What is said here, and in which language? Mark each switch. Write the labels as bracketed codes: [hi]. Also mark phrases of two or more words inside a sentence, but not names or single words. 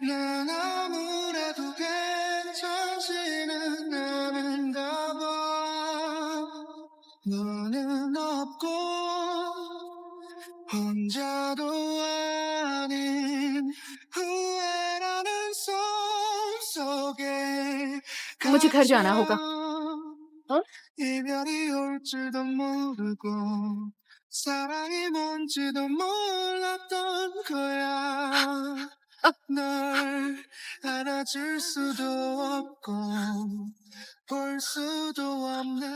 [ko] 난 아무래도 괜찮지는 않은가 봐. 너는 없고 혼자도 아닌 후회라는 손 속에 [hi] मुझे घर जाना होगा। [ko] 이별이 올 줄도 모르고 사랑이 뭔지도 몰랐던 거야. 널 안아줄 수도 없고 볼 수도 없는